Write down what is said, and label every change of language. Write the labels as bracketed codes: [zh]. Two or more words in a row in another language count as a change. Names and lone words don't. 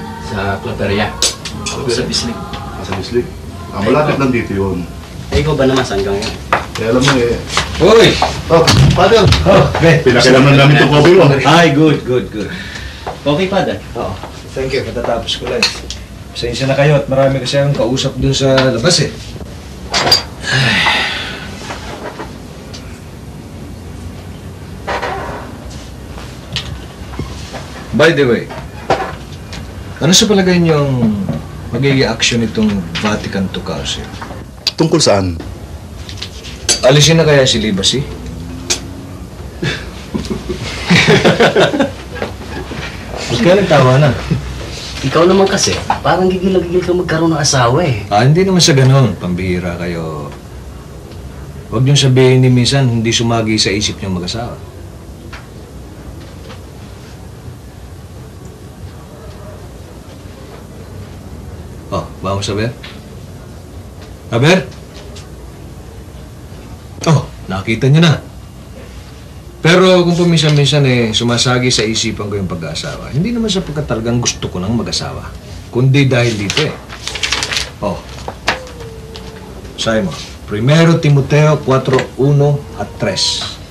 [tl] Sa Plateria. Ako sa Bislig. Sa Bislig? Malapit lang dito yun. Ikaw ba naman saan ka ngayon? Alam mo eh. Uy! [en] Oh, Father! [tl] Pinakilaman namin itong coffee mo. Ay, [en] good. Okay, Father. Oo. Thank you. [tl] Katatapos ko lang. Pasensya na kayo at marami kasi akong kausap dun sa labas eh. [en] By the way, [tl] ano sa palagay niyong magiging action itong Vatican II Council? Tungkol saan? Alisin na kaya si Libasi? Huwag ka nagtawa na. Ikaw naman kasi, parang gigil na gigil ka magkaroon ng asawa eh. Hindi naman sa ganun. Pambihira kayo. Huwag niyong sabihin ni minsan hindi sumagi sa isip niyong mag-asawa. [es] Oh, vamos a ver. A ver? [tl] Oh, nakita niyo na. Pero kung paminsan-minsan sumasagi sa isipan ko yung pag-aasawa, hindi naman sapagkat talagang gusto ko nang mag-asawa. Kundi dahil dito eh. Oh. Sabi mo, 1 Timoteo 4:1 at 3.